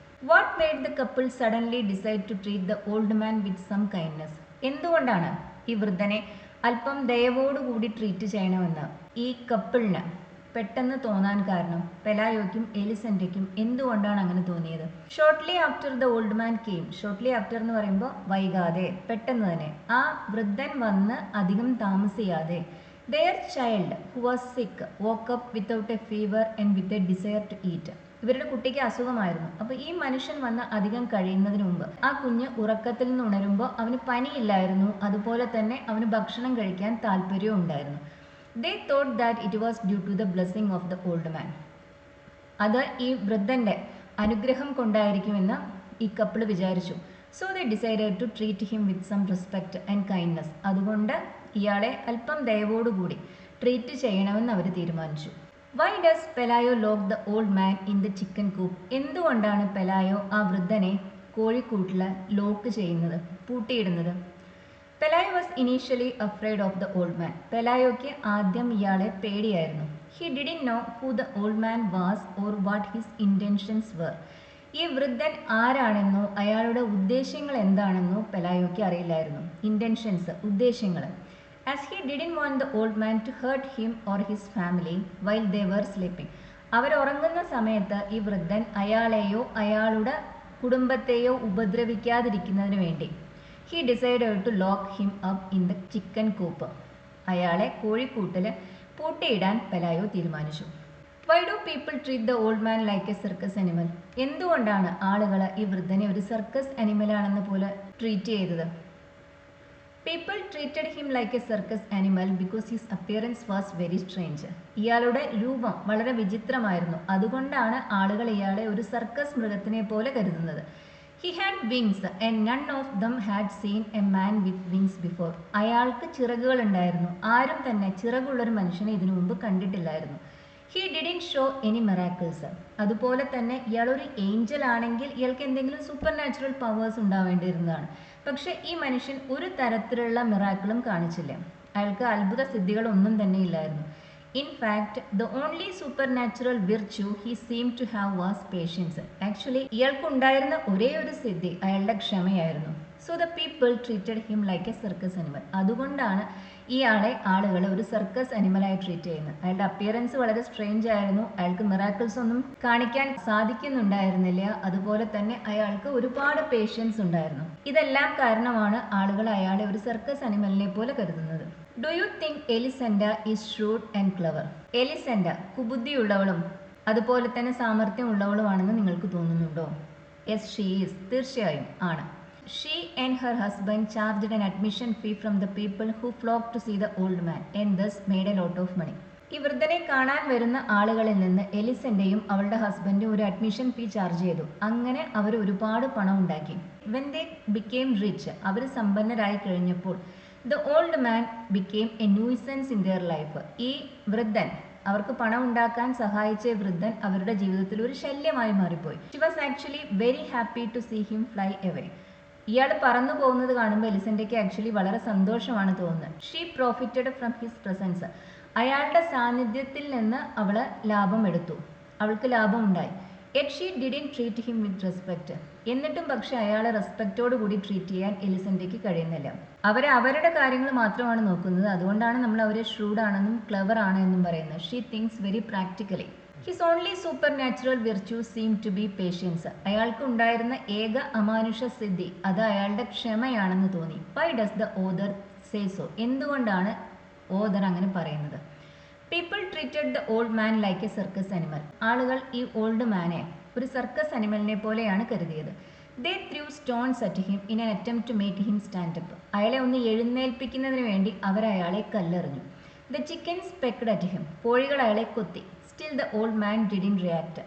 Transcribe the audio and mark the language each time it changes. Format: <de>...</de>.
<en>What made the couple suddenly decide to treat the old man with some kindness?</en> <ml>എന്തുകൊണ്ടാണ് ഈ വൃദ്ധനെ അല്പം ദയവോടുകൂടി treat ചെയ്യണമെന്ന് ഈ കപ്പിളിന് പെട്ടെന്ന് തോന്നാൻ കാരണം പെലായോയ്ക്കും എലിസെന്റയ്ക്കും എന്തുകൊണ്ടാണ് അങ്ങനെ തോന്നിയത്?</ml> <en>Shortly after the old man came. Shortly after</en> <ml>എന്ന് പറയുമ്പോൾ വൈകാതെ, പെട്ടെന്ന് തന്നെ ആ വൃദ്ധൻ വന്ന് അധികം താമസിയാതെ</ml> <en>their child who was sick woke up without a fever and with a desire to eat.</en> <ml>ഇവരുടെ കുട്ടിക്ക് അസുഖമായിരുന്നു. അപ്പോൾ ഈ മനുഷ്യൻ വന്ന് അധികം കഴിയുന്നതിന് മുമ്പ് ആ കുഞ്ഞ് ഉറക്കത്തിൽ നിന്ന് ഉണരുമ്പോൾ അവന് പനിയില്ലായിരുന്നു, അതുപോലെ തന്നെ അവന് ഭക്ഷണം കഴിക്കാൻ താല്പര്യവും ഉണ്ടായിരുന്നു.</ml> <en>They thought that it was due to the blessing of the old man.</en> <ml>അത് ഈ വൃദ്ധന്റെ അനുഗ്രഹം കൊണ്ടായിരിക്കുമെന്ന് ഈ കപ്പിൾ വിചാരിച്ചു.</ml> <en>So they decided to treat him with some respect and kindness.</en> <ml>അതുകൊണ്ട് ഇയാളെ അല്പം ദയവോടുകൂടി ട്രീറ്റ് ചെയ്യണമെന്ന് അവർ തീരുമാനിച്ചു.</ml> <en>Why does Pelayo lock the old man in the chicken coop?</en> <ml>എന്തുകൊണ്ടാണ് പെലായോ ആ വൃദ്ധനെ കോഴിക്കൂട്ടിൽ ലോക്ക് ചെയ്യുന്നത്, പൂട്ടിയിടുന്നത്?</ml> <en>Pelayo was initially afraid of the old man.</en> <ml>പെലായോയ്ക്ക് ആദ്യം ഇയാളെ പേടിയായിരുന്നു.</ml> <en>He didn't know who the old man was or what his intentions were.</en> <ml>ഈ വൃദ്ധൻ ആരാണെന്നോ അയാളുടെ ഉദ്ദേശ്യങ്ങൾ എന്താണെന്നോ പെലായോയ്ക്ക് അറിയില്ലായിരുന്നു. ഇൻറ്റൻഷൻസ്, ഉദ്ദേശ്യങ്ങൾ.</ml> <en>As he didn't want the old man to hurt him or his family while they were sleeping.</en> <ml>അവർ ഉറങ്ങുന്ന സമയത്ത് ഈ വൃദ്ധൻ അയാളെയോ അയാളുടെ കുടുംബത്തെയോ ഉപദ്രവിക്കാതിരിക്കുന്നതിന് വേണ്ടി</ml> <en>he decided to lock him up in the chicken coop.</en> <ml>അയാളെ കോഴിക്കൂട്ടിൽ പൂട്ടിയിടാൻ പെലായോ തീരുമാനിച്ചു.</ml> <en>Why do people treat the old man like a circus animal?</en> <ml>എന്തുകൊണ്ടാണ് ആളുകൾ ഈ വൃദ്ധനെ ഒരു സർക്കസ് അനിമലാണെന്ന് പോലെ ട്രീറ്റ് ചെയ്തത്?</ml> <en>People treated him like a circus animal because his appearance was very strange.</en> <ml>ഇയാളുടെ രൂപം വളരെ വിചിത്രമായിരുന്നു. അതുകൊണ്ടാണ് ആളുകൾ ഇയാളെ ഒരു സർക്കസ് മൃഗത്തിനെ പോലെ കരുതുന്നത്.</ml> <en>He had wings and none of them had seen a man with wings before.</en> <ml>അയാൾക്ക് ചിറകുകൾ ഉണ്ടായിരുന്നു. ആരും തന്നെ ചിറകുള്ളൊരു മനുഷ്യനെ ഇതിനു മുമ്പ് കണ്ടിട്ടില്ലായിരുന്നു.</ml> <en>He didn't show any miracles.</en> <ml>അതുപോലെ തന്നെ ഇയാളൊരു ഏഞ്ചൽ ആണെങ്കിൽ ഇയാൾക്ക് എന്തെങ്കിലും സൂപ്പർ നാച്ചുറൽ പവേഴ്സ് ഉണ്ടാവേണ്ടിയിരുന്നതാണ്. പക്ഷെ ഈ മനുഷ്യൻ ഒരു തരത്തിലുള്ള മിറാക്കിളും കാണിച്ചില്ല. അയാൾക്ക് അത്ഭുത സിദ്ധികളൊന്നും തന്നെ ഇല്ലായിരുന്നു.</ml> <en>In fact, the only supernatural virtue he seemed to have was patience.</en> <ml>Actually, ഇയാൾക്കുണ്ടായിരുന്ന ഒരേ ഒരു സിദ്ധി അയാളുടെ ക്ഷമയായിരുന്നു.</ml> <en>So the people treated him like a circus animal.</en> <ml>അതുകൊണ്ടാണ് ഇയാളെ ആളുകൾ ഒരു സർക്കസ് അനിമലായി ട്രീറ്റ് ചെയ്യുന്നത്. അയാളുടെ അപ്പിയറൻസ് വളരെ സ്ട്രേഞ്ച് ആയിരുന്നു. അയാൾക്ക് മിറാക്കിൾസ് ഒന്നും കാണിക്കാൻ സാധിക്കുന്നുണ്ടായിരുന്നില്ല. അതുപോലെ തന്നെ അയാൾക്ക് ഒരുപാട് പേഷ്യൻസ് ഉണ്ടായിരുന്നു. ഇതെല്ലാം കാരണമാണ് ആളുകൾ അയാളെ ഒരു സർക്കസ് അനിമലിനെ പോലെ കരുതുന്നത്.</ml> <en>Do you think Elisenda is shrewd and clever?</en> <ml>എലിസെൻഡ കുബുദ്ധിയുള്ളവളും അതുപോലെ തന്നെ സാമർഥ്യമുള്ളവളുമാണെന്ന് നിങ്ങൾക്ക് തോന്നുന്നുണ്ടോ?</ml> <en>Yes, she is.</en> <ml>തീർച്ചയായും ആണ്.</ml> <en>She and her husband charged an admission fee from the people who flocked to see the old man and thus made a lot of money.</en> <ml>ഈ വൃദ്ധനെ കാണാൻ വരുന്ന ആളുകളിൽ നിന്ന് എലിസെന്റെയും അവളുടെ ഹസ്ബൻഡും ഒരു അഡ്മിഷൻ ഫീ ചാർജ് ചെയ്തു. അങ്ങനെ അവർ ഒരുപാട് പണം ഉണ്ടാക്കി.</ml> <en>When they became rich,</en> <ml>അവർ സമ്പന്നരായി കഴിഞ്ഞപ്പോൾ</ml> <en>the old man became a nuisance in their life.</en> <ml>ഈ വൃദ്ധൻ, അവർക്ക് പണം ഉണ്ടാക്കാൻ സഹായിച്ച വൃദ്ധൻ അവരുടെ ജീവിതത്തിൽ ഒരു ശല്യമായി മാറിപ്പോയി.</ml> <en>She was actually very happy to see him fly away.</en> <ml>ഇയാൾ പറന്നു പോകുന്നത് കാണുമ്പോൾ എലിസെന്റയ്ക്ക് ആക്ച്വലി വളരെ സന്തോഷമാണ് തോന്നുന്നത്.</ml> <en>She profited from his presence.</en> <ml>അയാളുടെ സാന്നിധ്യത്തിൽ നിന്ന് അവൾ ലാഭം എടുത്തു, അവൾക്ക് ലാഭം ഉണ്ടായി.</ml> <en>Yet she didn't treat him with respect.</en> <ml>എന്നിട്ടും പക്ഷെ അയാളെ റെസ്പെക്റ്റോട് കൂടി ട്രീറ്റ് ചെയ്യാൻ എലിസെന്റയ്ക്ക് കഴിയുന്നില്ല. അവരുടെ കാര്യങ്ങൾ മാത്രമാണ് നോക്കുന്നത്. അതുകൊണ്ടാണ് നമ്മൾ അവരെ ഷ്രൂഡാണെന്നും ക്ലെവർ ആണ് എന്നും പറയുന്നത്.</ml> <en>She thinks very practically. His only supernatural virtue seemed to be patience.</en> <ml>അയാൾക്ക് ഉണ്ടായിരുന്ന ഏക അമാനുഷ സിദ്ധി അത് അയാളുടെ ക്ഷമയാണെന്ന് തോന്നി.</ml> <en>Why does the author say so?</en> <ml>എന്തുകൊണ്ടാണ് ഓദർ അങ്ങനെ പറയുന്നത്?</ml> <en>People treated the old man like a circus animal.</en> <ml>ആളുകൾ ഈ ഓൾഡ് മാനെ ഒരു സർക്കസ് അനിമലിനെ പോലെയാണ് കരുതിയത്.</ml> <en>They threw stones at him in an attempt to make him stand up.</en> <ml>അയാളെ ഒന്ന് എഴുന്നേൽപ്പിക്കുന്നതിന് വേണ്ടി അവർ അയാളെ കല്ലെറിഞ്ഞു.</ml> <en>The chickens pecked at him.</en> <ml>കോഴികൾ അയാളെ കൊത്തി.</ml> <en>Still the old man didn't react.</en>